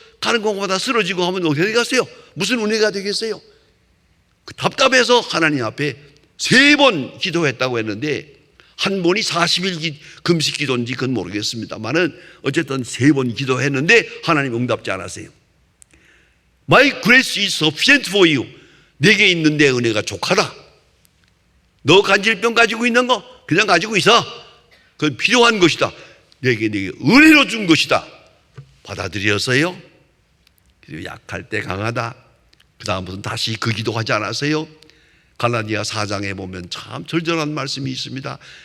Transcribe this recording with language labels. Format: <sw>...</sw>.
<ko>가는 곳마다 쓰러지고 하면 어떻게 되겠어요? 무슨 은혜가 되겠어요? 답답해서 하나님 앞에 3번 기도했다고 했는데 한 번이 40일 금식 기도인지 그건 모르겠습니다만은 어쨌든 3번 기도했는데 하나님 응답지 않았어요.</ko> <en>My grace is sufficient for you.</en> <ko>내게 있는 내 은혜가 족하다. 너 간질병 가지고 있는 거 그냥 가지고 있어. 그건 필요한 것이다. 내게 은혜로 준 것이다. 받아들였어요. 그리고 약할 때 강하다. 그 다음부터는 다시 그 기도하지 않았어요. 갈라디아 4장에 보면 참 절절한 말씀이 있습니다.</ko>